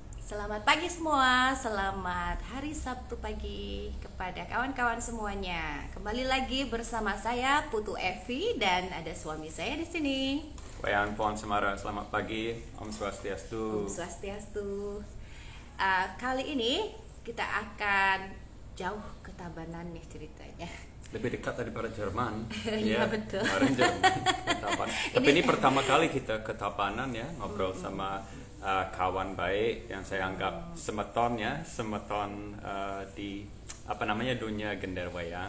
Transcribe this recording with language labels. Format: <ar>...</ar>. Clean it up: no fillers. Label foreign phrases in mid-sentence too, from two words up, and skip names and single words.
<id>Selamat pagi semua, selamat hari Sabtu pagi kepada kawan-kawan semuanya. Kembali lagi bersama saya Putu Evi dan ada suami saya di sini. Wayan Pohon Semara, selamat pagi,</id> <ban>Om Swastiastu. Om Swastiastu.</ban> <id>Kali ini kita akan jauh ke Tabanan nih ceritanya. Lebih dekat daripada Jerman. Iya, betul. Kemarin Jerman ke Tabanan. Tapi ini pertama kali kita ke Tabanan ya, ngobrol sama kawan baik yang saya anggap semeton di dunia gender wayang.</id>